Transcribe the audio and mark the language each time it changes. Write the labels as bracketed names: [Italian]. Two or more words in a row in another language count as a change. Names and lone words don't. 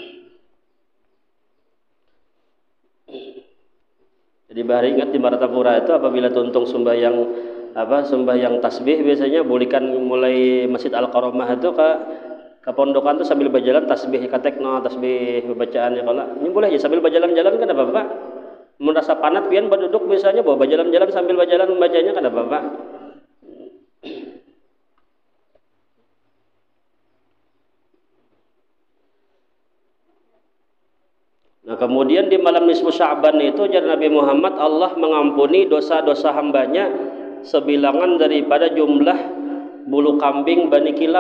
[Banjar] Jadi bahari ingat di Martapura itu apabila tuntung sembahyang tasbih biasanya bulikan mulai Masjid Al-Karamah itu ke pondokan tuh sambil berjalan tasbih katekno tasbih bacaannya kalau ini boleh ya sambil berjalan-jalan kan apa-apa. Merasa panat pian berduduk biasanya bawa berjalan-jalan sambil berjalan membacanya kan apa-apa. Nah kemudian di malam nisfu Sya'ban itu jar Nabi Muhammad Allah mengampuni dosa-dosa hambanya sebilangan daripada jumlah bulu kambing Bani Kilab.